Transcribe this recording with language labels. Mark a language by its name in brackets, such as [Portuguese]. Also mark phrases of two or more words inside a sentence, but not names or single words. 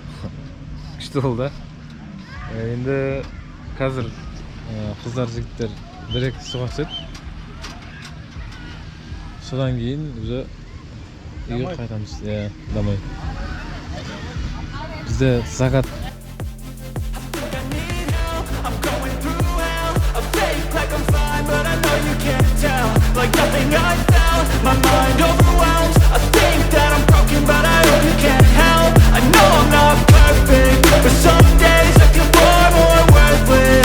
[Kazakh] Күшті болды. Енді қазір қыздар, жігіттер бір-екі суға түседі. Содан кейін уже үйге қайтамыз. Домой. Бізде закат. [English] Like nothing I felt, my mind overwhelms. I think that I'm broken, but I hope you can't help. I know I'm not perfect, but some days I feel far more worthless.